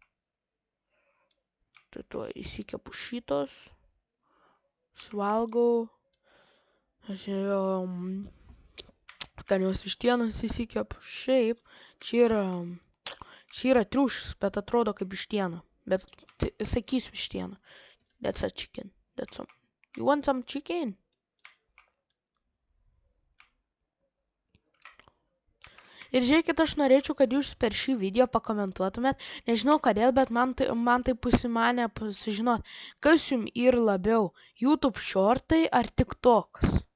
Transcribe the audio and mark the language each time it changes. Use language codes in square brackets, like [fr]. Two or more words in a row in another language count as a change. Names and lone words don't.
[lt] Tai tuoj įsikepu šitos, suvalgau, skanios vištienos įsikepu. Šiaip, čia yra triušis, bet atrodo kaip vištiena. Bet sakysiu vištiena. [en] That's a chicken. You want some chicken? [lt] Ir žiūrėkit, aš norėčiau, kad jūs per šį video pakomentuotumėt. Nežinau kodėl, bet man tai pusimanė sužinot, kas jums yra labiau, YouTube shortai ar TikTokas.